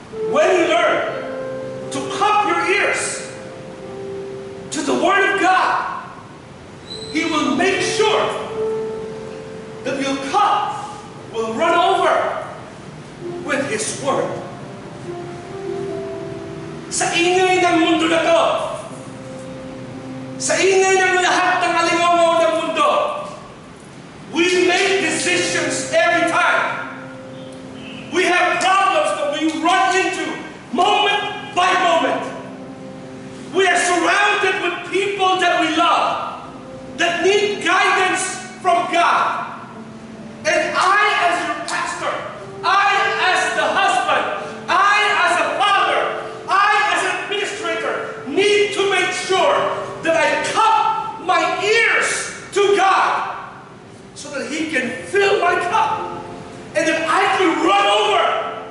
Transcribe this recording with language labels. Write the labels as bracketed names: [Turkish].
[English] When you learn to cup your ears to the Word of God, He will make sure that your cup will run over with His Word. [Filipino] Sa ingay ng mundo na to, sa ingay ng lahat ng alingaw ng mundo, [English] we make decisions every time. We have problems that we run into moment by moment. We are surrounded with people that we love, that need guidance from God. And I, as your pastor, I, as the husband, I, as a father, I, as an administrator, need to make sure that I cup my ears to God so that He can fill my cup and that I can run over.